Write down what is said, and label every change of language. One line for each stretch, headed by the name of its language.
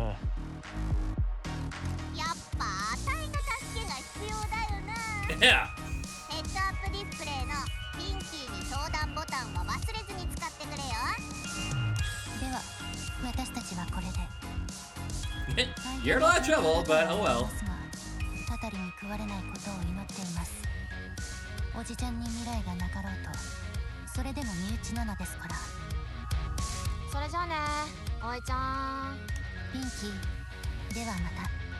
Japanese: やっぱあたいの助けが必要だよな。
English: Yeah!
Japanese: ヘッドアップディスプレイのピンキーに相談ボタンは忘れずに使ってくれよ。では私たちはこれで。
English: You're in a lot of trouble, but oh well.
Japanese: たたりに食われないことを祈っています。おじちゃんに未来がなかろうと、それでも身内なのですから。それじゃあね、おいちゃん。ピンキー、ではまた。